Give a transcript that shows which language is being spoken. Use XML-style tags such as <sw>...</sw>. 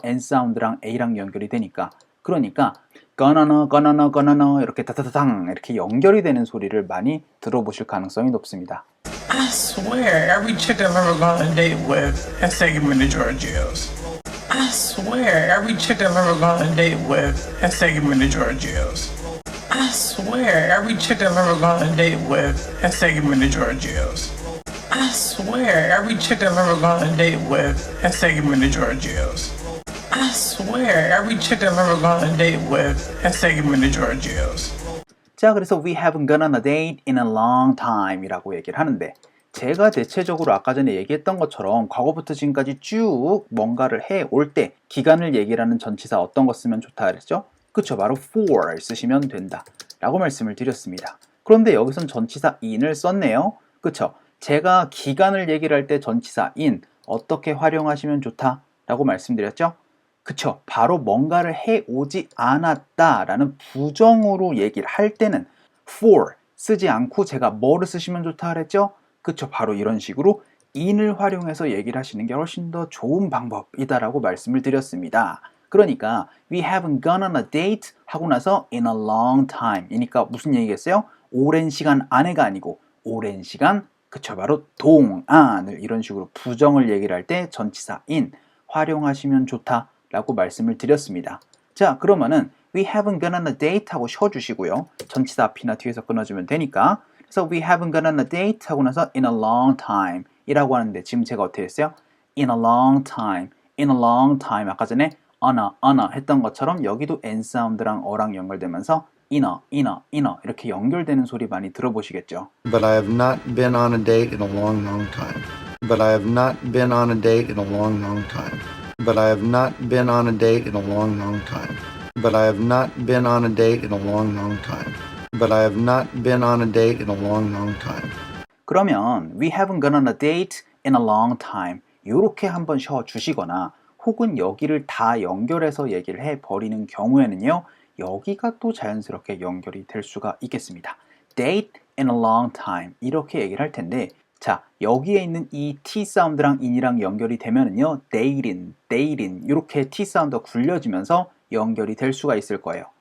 <ko>N 사운드랑 A랑 연결이 되니까. 그러니까 gonna 이렇게 다다다당 이렇게 연결이 되는 소리를 많이 들어보실 가능성이 높습니다.</ko> <en>I swear, every chick I've ever gone on a date with has taken me to Giorgio's. I swear, every chick I've ever gone on a date with has taken me to Giorgio's. I swear, every chick I've ever gone on a date with has taken me to Giorgio's. I swear, every chick I've ever gone on a date with has taken me to Giorgio's. I swear, every chick I've ever gone on a date with has taken me to Giorgio's.</en> <ko>자, 그래서</ko> <en>we haven't gone on a date in a long time</en> <ko>이라고 얘기를 하는데 제가 대체적으로 아까 전에 얘기했던 것처럼 과거부터 지금까지 쭉 뭔가를 해올 때 기간을 얘기를 하는 전치사 어떤 거 쓰면 좋다 그랬죠? 그쵸, 바로 for 쓰시면 된다 라고 말씀을 드렸습니다. 그런데 여기선 전치사 in을 썼네요. 그쵸? 제가 기간을 얘기를 할 때 전치사 in 어떻게 활용하시면 좋다 라고 말씀드렸죠? 그쵸? 바로 뭔가를 해오지 않았다라는 부정으로 얘기를 할 때는 for 쓰지 않고 제가 뭐를 쓰시면 좋다 그랬죠? 그쵸? 바로 이런 식으로 in을 활용해서 얘기를 하시는 게 훨씬 더 좋은 방법이다라고 말씀을 드렸습니다. 그러니까</ko> <en>we haven't gone on a date</en> <ko>하고 나서 in a long time 이니까 무슨 얘기겠어요? 오랜 시간 안에가 아니고 오랜 시간 그쵸? 바로 동안을 이런 식으로 부정을 얘기를 할 때 전치사 in 활용하시면 좋다라고 말씀을 드렸습니다. 자, 그러면은</ko> <en>we haven't gone on a date</en> <ko>하고 쉬어주시고요. 전치사 앞이나 뒤에서 끊어주면 되니까. 그래서</ko> <en>we haven't gone on a date</en> <ko>하고 나서 in a long time 이라고 하는데 지금 제가 어떻게 했어요? in a long time, in a long time 아까 전에 on a 했던 것처럼 여기도 n 사운드랑 어랑 연결되면서 in a 이렇게 연결되는 소리 많이 들어보시겠죠?</ko> <en>But I have not been on a date in a long, long time. But I have not been on a date in a long, long time. But I have not been on a date in a long, long time. But I have not been on a date in a long, long time. But I have not been on a date in a long, long time.</en> <ko>그러면</ko> <en>we haven't gone on a date in a long time</en> <ko>이렇게 한번 쉬어주시거나 혹은 여기를 다 연결해서 얘기를 해버리는 경우에는요 여기가 또 자연스럽게 연결이 될 수가 있겠습니다. date in a long time 이렇게 얘기를 할 텐데 자 여기에 있는 이 T 사운드랑 in이랑 연결이 되면은요 datein 이렇게 T 사운드가 굴려지면서 연결이 될 수가 있을 거예요.</ko>